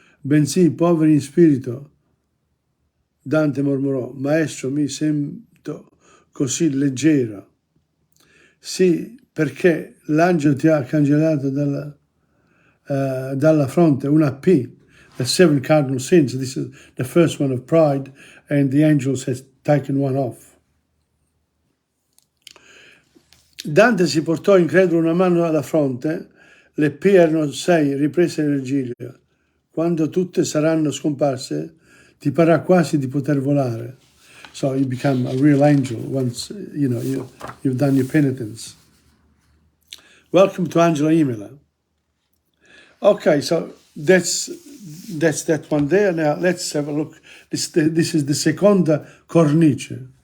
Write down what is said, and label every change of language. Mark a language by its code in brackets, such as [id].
[it] Bensì, poveri in spirito, Dante mormorò: maestro, mi sento così leggero. Sì, perché l'angelo ti ha cancellato dalla fronte una P, [en] the 7 cardinal sins. This is the first one of pride, and the angels has taken one off. [it] Dante si portò incredulo una mano alla fronte, le P erano 6, riprese Virgilio. Quando tutte saranno scomparse, ti parrà quasi di poter volare. [en] So you become a real angel once, you've done your penitence. Welcome to Angela Imola. Okay, so that's that one there. Now let's have a look. This is the seconda cornice.